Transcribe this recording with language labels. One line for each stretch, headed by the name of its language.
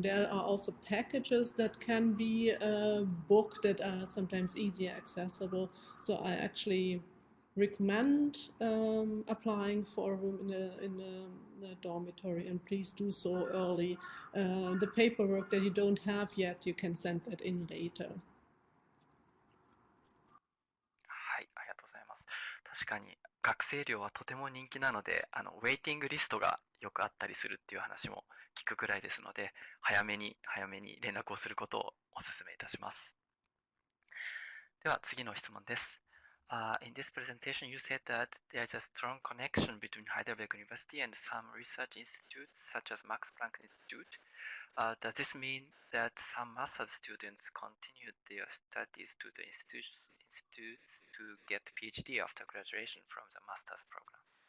English: There are also packages that can be booked that are sometimes easier accessible. So I actually recommend applying for a room in a dormitory, and please do so early. The paperwork that you don't have yet, you can send that in later.
Japanese: はい、ありがとうございます。確かに学生寮はとても人気なので、ウェイティングリストがよくあったりするっていう話も聞くくらいですので、早めに連絡をすることをお勧めいたします。では次の質問です。
English: In this presentation, you said that there is a strong connection between Heidelberg University and some research institutes, such as Max Planck Institute. Does this mean that some master's students continued their studies to the institutes to get PhD after graduation from the master's program?